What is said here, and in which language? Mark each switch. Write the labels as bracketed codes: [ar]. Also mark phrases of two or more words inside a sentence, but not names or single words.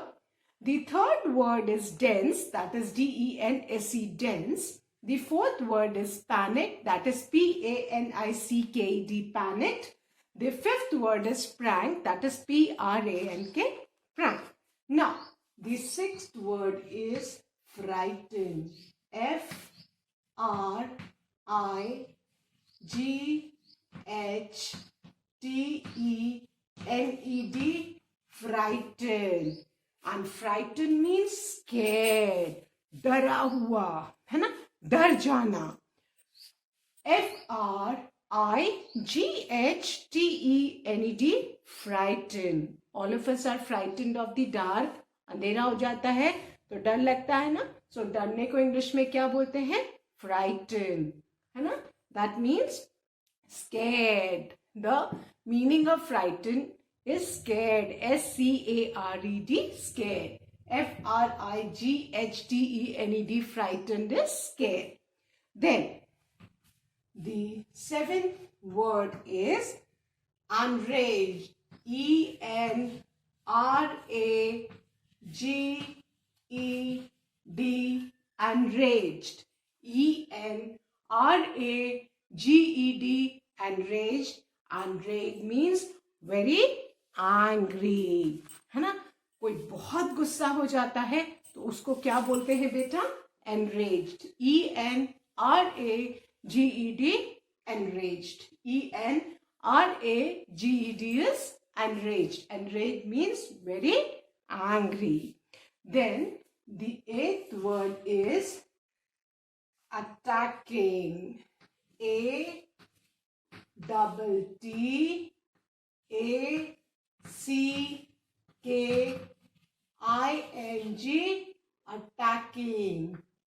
[en] The third word is dense, that is D-E-N-S-E, dense. The fourth word is panic, that is P-A-N-I-C-K-E-D, panicked. The fifth word is prank, that is P-R-A-N-K, prank. Now, the sixth word is frighten, F-R-I-G-H-T-E-N-E-D, frighten. And frighten means scared, [hi] डरा हुआ, है ना, डर जाना. [en] F-R-I-G-H-T-E-N-E-D, frighten. All of us are frightened of the dark. [hi] अंधेरा हो जाता है तो डर लगता है ना. So डरने को इंग्लिश में क्या बोलते हैं? Frighten, है ना. [en] That means scared. The meaning of frighten is scared. S-C-A-R-E-D, scared. F-R-I-G-H-T-E-N-E-D, frightened is scared. Then the seventh word is enraged. E-N-R-A-G-E-D, enraged. E-N-R-A-G-E-D, enraged. Enraged means very angry, [hi] है ना. कोई बहुत गुस्सा हो जाता है तो उसको क्या बोलते हैं बेटा? [en] Enraged. E-N-R-A-G-E-D, enraged. E-N-R-A-G-E-D is enraged. Enraged means very angry. Then the eighth word is attacking. A-T-T-A-C-K-I-N-G, attacking.